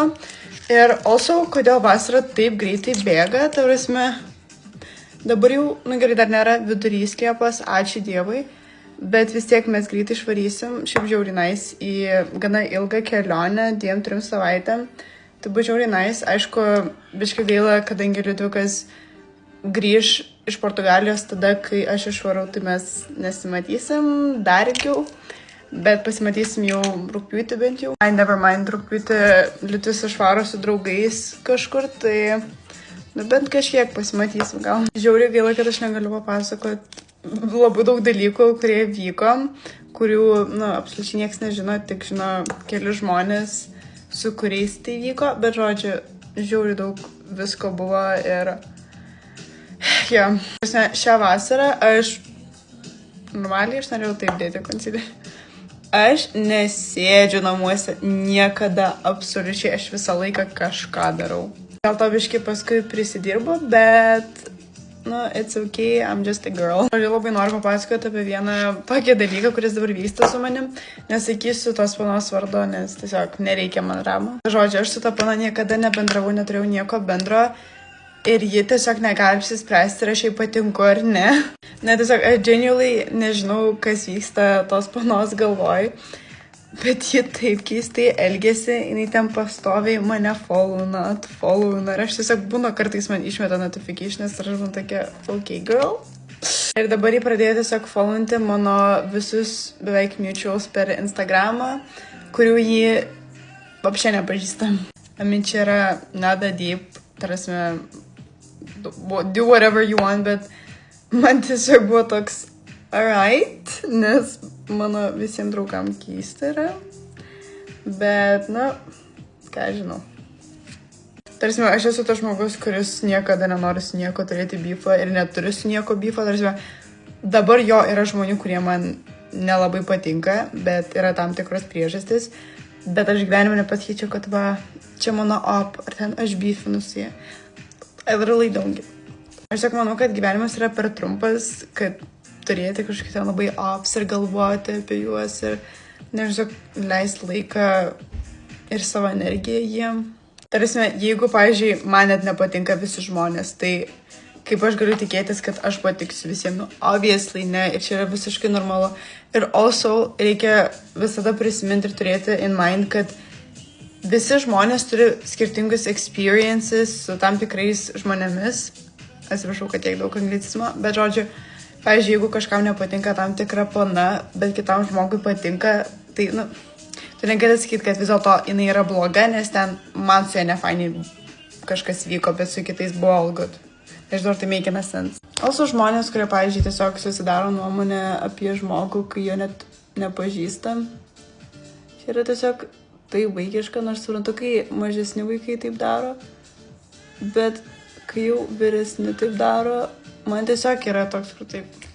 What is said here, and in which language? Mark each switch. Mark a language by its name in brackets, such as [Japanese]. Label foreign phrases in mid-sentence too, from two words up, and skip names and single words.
[Lithuanian] Ir also, kodėl vasara taip greitai bėga, ta prasme, dabar jau, gerai, dar nėra vidurys Liepos, ačiū Dievui, bet vis tiek mes greitai išvarysim, šiaip žiauriai nice, į gana ilgą kelionę, 2-3 savaitėm. Tai buvo žiauriai nice, aišku, biškai gaila, kadangi Liudvikas grįž iš Portugalijos tada, kai aš išvarau, tai mes nesimatysim dar ilgiau, bet pasimatysim jau rugpjūtį bent jau. [English] Never mind, [Lithuanian] rugpjūtį Liudvis išvaro su draugais kažkur, tai bent kažkiek pasimatysim gal. Žiauriai gaila, kad aš negaliu papasakoti labai daug dalykų, kurie vyko, kurių, absoliučiai niekas nežino, tik žino keli žmonės, su kuriais tai vyko, bet žodžiu, žiauriai daug visko buvo ir šią vasarą aš normaliai, aš norėjau taip dėti konsiderį. Aš nesėdžiu namuose niekada absoliučiai, aš visą laiką kažką darau. Dėl to biškai paskui prisidirbu, bet, [English] it's okay, I'm just a girl. [Lithuanian] Aš labai noriu papasakoti apie vieną tokį dalyką, kuris dabar vyksta su manim. Nesakysiu tos panos vardo, nes tiesiog nereikia man ramų. Žodžiu, aš su ta pana niekada nebendravau, neturėjau nieko bendro. Ir ji tiesiog negali apsispręsti, ar aš jai patinku ar ne. Tiesiog, aš genuinely nežinau, kas vyksta tos panos galvoj. Bet ji taip keistai elgėsi, jinai ten pastoviai mane followina. Ir aš tiesiog būna kartais man išmeta notificationas ir aš būna tokia, [English] okay girl. [Lithuanian] Ir dabar ji pradėjo tiesiog followinti mano visus beveik mutuals per Instagramą, kurių ji apšė nepažįsta. Čia yra nada deep, tarasme, [English] do whatever you want, [Lithuanian] bet man tiesiog buvo toks alright, nes mano visiems draugam keista yra, bet, ką žinau. Tarsi, aš esu tas žmogus, kuris niekada nenori su nieko turėti beefą ir neturi su nieko beefą. Tarsi, dabar jo yra žmonių, kurie man nelabai patinka, bet yra tam tikros priežastis, bet aš gyvenime nepasakyčiau, kad čia mano op, ar ten aš beefinusi. [English] I literally don't give. [Lithuanian] Aš tiesiog manau, kad gyvenimas yra per trumpas, kad turėti kažkokį ten labai ops ir galvoti apie juos ir, nežinau, leisti laiką ir savo energiją jiem. Tarsi, jeigu, pavyzdžiui, man net nepatinka visi žmonės, tai kaip aš galiu tikėtis, kad aš patiksiu visiems? Obviously, ne, ir čia yra visiškai normalu. Ir also reikia visada prisiminti ir turėti [English] in mind, [Lithuanian] kad visi žmonės turi skirtingus experiences su tam tikrais žmonėmis. Atsiprašau, kad tiek daug anglicizmo, bet žodžiu, pavyzdžiui, jeigu kažkam nepatinka tam tikra pana, bet kitam žmogui patinka, tai, tu negali sakyti, kad vis dėlto jinai yra bloga, nes ten man su ja nefainiai kažkas vyko, bet su kitais buvo all good. Nežinau, ar tai [English] make sense. [Lithuanian] Also žmonės, kurie, pavyzdžiui, tiesiog susidaro nuomonę apie žmogų, kai jo net nepažįstam. Čia yra tiesiog tai vaikiška, nors suprantu, kai mažesni vaikai taip daro, bet kai jau vyresni taip daro, man tiesiog yra toks, kur taip.